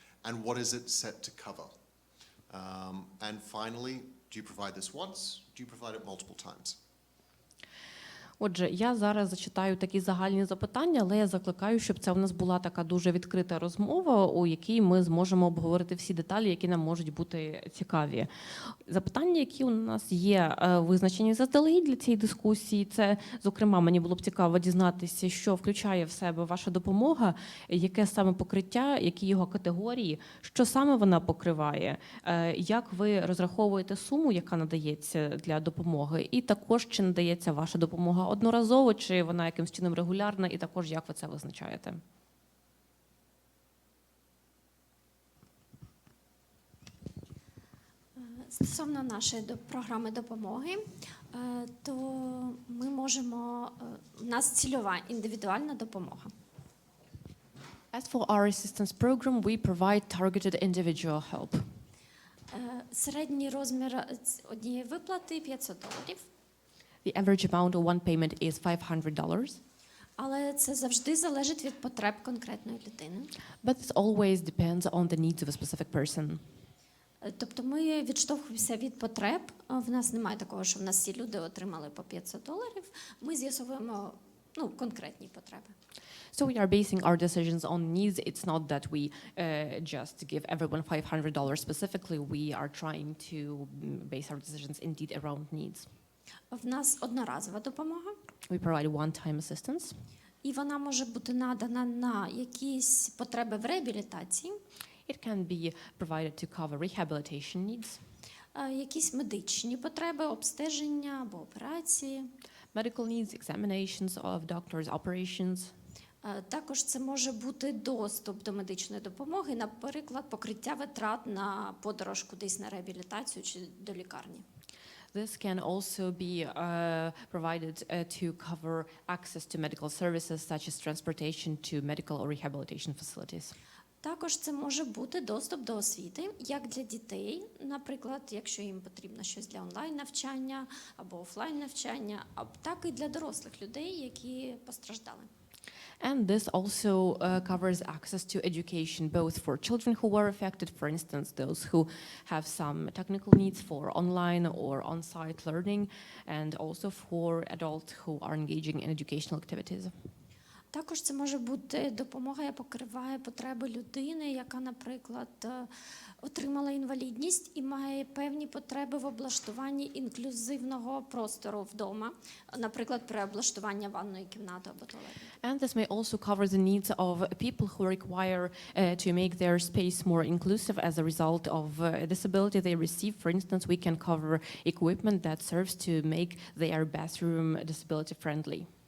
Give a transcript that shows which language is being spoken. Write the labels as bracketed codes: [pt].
[en] And what is it set to cover? And finally, do you provide this once? Do you provide it multiple times? [uk] Отже, я зараз зачитаю такі загальні запитання, але я закликаю, щоб це у нас була така дуже відкрита розмова, у якій ми зможемо обговорити всі деталі, які нам можуть бути цікаві. Запитання, які у нас є визначені заздалегідь для цієї дискусії, це, зокрема, мені було б цікаво дізнатися, що включає в себе ваша допомога, яке саме покриття, які його категорії, що саме вона покриває, як ви розраховуєте суму, яка надається для допомоги, і також, чи надається ваша допомога одноразово, чи вона якимось чином регулярна, і також як ви це визначаєте? Стосовно нашої програми допомоги, то ми можемо, у нас цільова індивідуальна допомога. [en] As for our assistance program, we provide targeted individual help. [uk] Середній розмір однієї виплати $500. [en] The average amount of one payment is $500. [uk] Але це завжди залежить від потреб конкретної людини. [en] But it always depends on the needs of a specific person. [uk] Тобто ми відштовхуємося від потреб. В нас немає такого, що в нас всі люди отримали по $500. Ми з'ясовуємо конкретні потреби. [en] So we are basing our decisions on needs. It's not that we just give everyone $500 specifically. We are trying to base our decisions indeed around needs. [uk] В нас одноразова допомога. [en] We provide one-time assistance. [uk] І вона може бути надана на якісь потреби в реабілітації. [en] It can be provided to cover rehabilitation needs. [uk] Якісь медичні потреби, обстеження або операції. [en] Medical needs, examinations of doctors, operations. [uk] Також це може бути доступ до медичної допомоги, наприклад, покриття витрат на подорож кудись на реабілітацію чи до лікарні. [en] This can also be provided to cover access to medical services such as transportation to medical or rehabilitation facilities. [uk] Також це може бути доступ до освіти, як для дітей, наприклад, якщо їм потрібно щось для онлайн-навчання або офлайн-навчання, а так і для дорослих людей, які постраждали. [en] And this also covers access to education, both for children who were affected, for instance, those who have some technical needs for online or on-site learning, and also for adults who are engaging in educational activities. [uk] Також це може бути допомога, яка покриває потреби людини, яка, наприклад, отримала інвалідність і має певні потреби в облаштуванні інклюзивного простору вдома, наприклад, при облаштуванні ванної кімнати або туалету. [en] And this may also cover the needs of people who require to make their space more inclusive as a result of a disability they receive. For instance, we can cover equipment that serves to make their bathroom disability friendly.